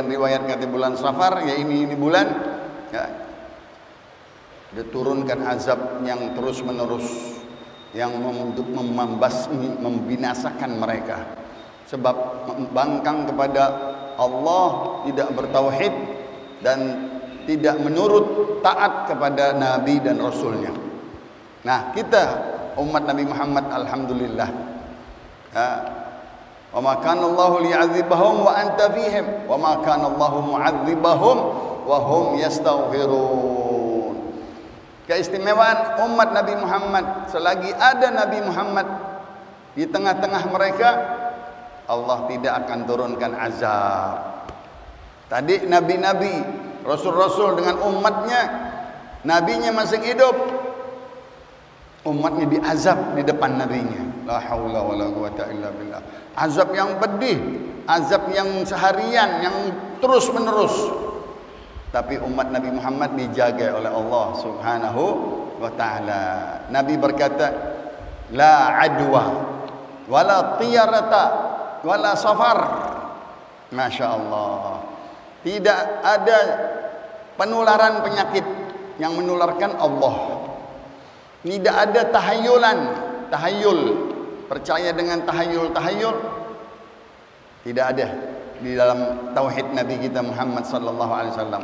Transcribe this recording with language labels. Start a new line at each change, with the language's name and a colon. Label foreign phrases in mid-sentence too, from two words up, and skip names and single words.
Indonesian: riwayat kata bulan Safar, ya ini bulan ya, diturunkan azab yang terus menerus, yang membinasakan mereka sebab membangkang kepada Allah, tidak bertauhid dan tidak menurut taat kepada Nabi dan Rasulnya. Nah, kita umat
Arabic: Nabi Muhammad الحمد لله وما كان الله ليعذبهم وأنت فيهم وما كان الله معذبهم وهم يستغفرون.
Indonesian: Keistimewaan umat Nabi Muhammad, selagi ada Nabi Muhammad di tengah-tengah mereka, Allah tidak akan turunkan azab. Tadi nabi-nabi, rasul-rasul dengan umatnya, nabinya masih hidup, umatnya diazab di depan nabinya.
Arabic: لا حول ولا قوة إلا بالله.
Indonesian: Azab yang pedih, azab yang seharian, yang terus menerus. Tapi umat Nabi Muhammad dijaga oleh Allah
Arabic: سبحانه وتعالى.
Indonesian: Nabi berkata,
Arabic: لا عدوى ولا طيرة ولا صفر. ما شاء الله,
Indonesian: tidak ada penularan penyakit yang menularkan Allah. Tidak ada tahayul, percaya dengan tahayul, tidak ada di dalam tauhid Nabi kita Muhammad
Arabic: صلى الله عليه وسلم.